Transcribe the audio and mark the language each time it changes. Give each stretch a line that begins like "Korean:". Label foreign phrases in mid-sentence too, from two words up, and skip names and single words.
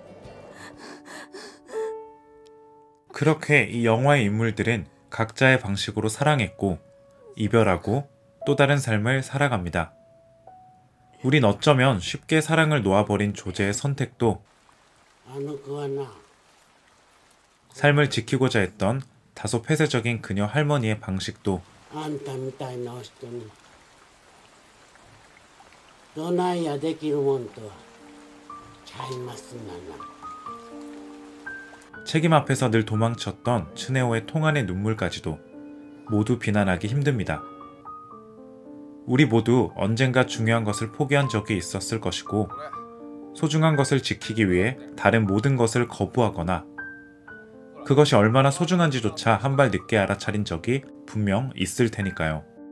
Korean: 그렇게 이 영화의 인물들은 각자의 방식으로 사랑했고 이별하고 또 다른 삶을 살아갑니다. 우린 어쩌면 쉽게 사랑을 놓아버린 조제의 선택도 삶을 지키고자 했던 다소 폐쇄적인 그녀 할머니의 방식도
Japanese: あんたみたいな人にどないやできるもんとはちゃいますがな。
Korean: 책임 앞에서 늘 도망쳤던 츠네오의 통안의 눈물까지도 모두 비난하기 힘듭니다. 우리 모두 언젠가 중요한 것을 포기한 적이 있었을 것이고 소중한 것을 지키기 위해 다른 모든 것을 거부하거나 그것이 얼마나 소중한지조차 한 발 늦게 알아차린 적이 분명 있을 테니까요.